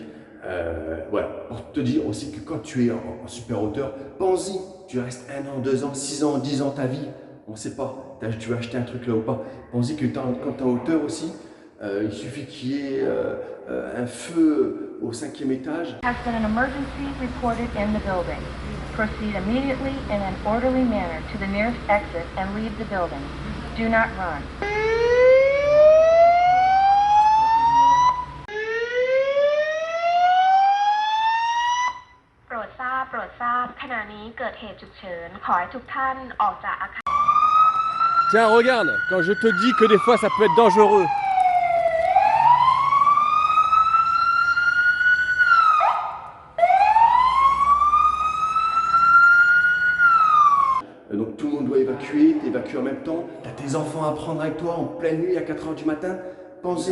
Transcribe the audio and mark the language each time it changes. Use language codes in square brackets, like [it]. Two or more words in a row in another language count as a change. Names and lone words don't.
[fr] Voilà, pour te dire aussi que quand tu es en super hauteur, pense-y, tu restes 1 an, 2 ans, 6 ans, 10 ans ta vie, on ne sait pas, tu vas acheter un truc là ou pas. Pense-y que quand tu es en hauteur aussi, il suffit qu'il y ait un feu au 5e étage. [en] Has been an emergency reported in the building. Proceed immediately in an orderly manner to the nearest exit and leave the building. Do not run. [th] ขณะนี้เกิดเหตุฉุกเฉินขอให้ทุกท่านออกจากอาคาร [fr] Tiens, regarde, quand je te dis que des fois ça peut être dangereux. Donc tout le monde doit évacuer, t'évacues en même temps, t'as tes enfants à prendre avec toi en pleine nuit à 4 h du matin, pensez.